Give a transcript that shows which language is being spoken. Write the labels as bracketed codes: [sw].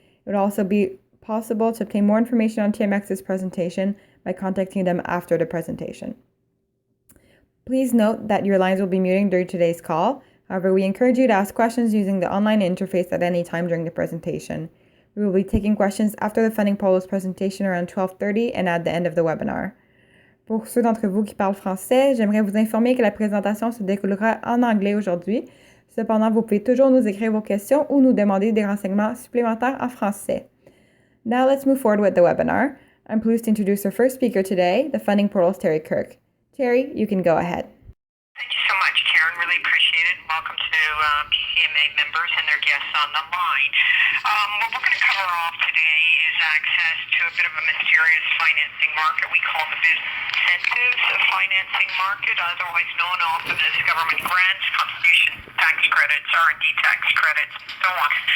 [fr] It would also be possible to obtain more information on TMX's presentation by contacting them after the presentation. Please note that your lines will be muted during today's call. However, we encourage you to ask questions using the online interface at any time during the presentation. We will be taking questions after the Funding Portal's presentation around 12:30 and at the end of the webinar. Pour ceux d'entre vous qui parlent français, j'aimerais vous informer que la présentation se déroulera en anglais aujourd'hui. Cependant, vous pouvez toujours nous écrire vos questions ou nous demander des renseignements supplémentaires en français. [en] Now let's move forward with the webinar. I'm pleased to introduce our first speaker today, the Funding Portal's Teri Kirk. Teri, you can go ahead. Thank you so much, Karen. Really appreciate it. Welcome to PCMA members and their guests on the line. What we're going to cover off today is access to a bit of a mysterious financing market we call the business incentives financing market, otherwise known often as government grants, contribution tax credits, R&D tax credits, and so on.